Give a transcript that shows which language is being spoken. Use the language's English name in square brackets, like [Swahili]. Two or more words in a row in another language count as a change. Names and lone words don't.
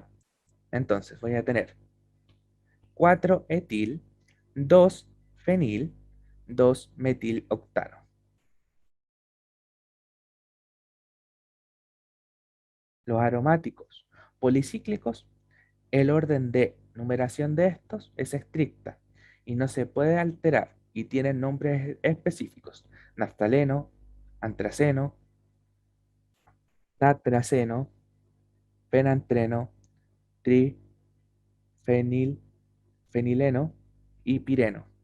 [Spanish] Entonces voy a tener 4 etil, 2 fenil, 2 metiloctano. Los aromáticos policíclicos, el orden de numeración de estos es estricta y no se puede alterar y tienen nombres específicos: naftaleno, antraceno, tatraceno, penantreno, trifenil, fenileno y pireno.